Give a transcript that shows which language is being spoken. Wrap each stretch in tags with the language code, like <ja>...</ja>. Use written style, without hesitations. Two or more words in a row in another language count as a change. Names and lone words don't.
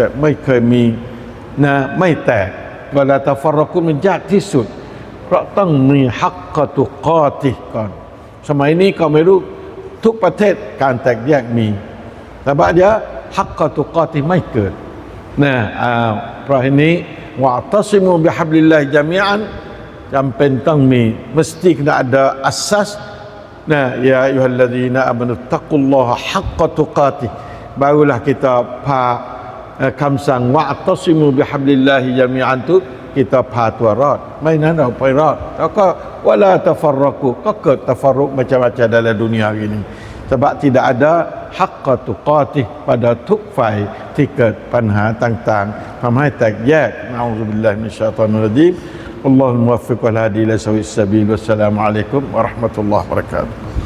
<th>ไม่เคยมีนะไม่แตก</th> <ar>ولا تفرقوا</ar> <th>มันยากที่สุดเพราะต้องมี</th> <ar>حق تقاته</ar> <th>ก่อนสมัยนี้ก็ไม่รู้ทุกประเทศการแตกแยกมีแต่บางอย่าง</th> <ar>حق تقاته</ar> <th>ไม่เกิดนะเพราะฉะนี้</th> <ar>واعتصموا بحبل الله جميعا</ar> <th>จำเป็นต้องมี</th> <ms>mesti kena ada asas.</ms> <ar>Nah, يا أيها الذين آمنوا اتقوا الله حق تقاته,</ar> <ms>barulah kita คำสั่ง</ms> <ar>واعتصموا بحبل الله</ar> <th>ญะมีอัน</th> <ms>tu kita</ms> <th>พาตัวรอดไม่นั้นเราไปรอดแล้วก็</th> <ar>ولا تفرقوا</ar> <th>ก็เกิดตัฟัรรุก</th> <ms>macam-macam dalam dunia ini sebab tidak ada</ms> <ar>حق تقاته</ar> <th>pada ทุกฝ่ายที่เกิดปัญหาต่างๆทำให้แตกแยกนะ</th> <ar>أعوذ بالله من الشيطان الرجيم الله الموفق والهادي إلى سواء السبيل والسلام عليكم ورحمة الله وبركاته</ar>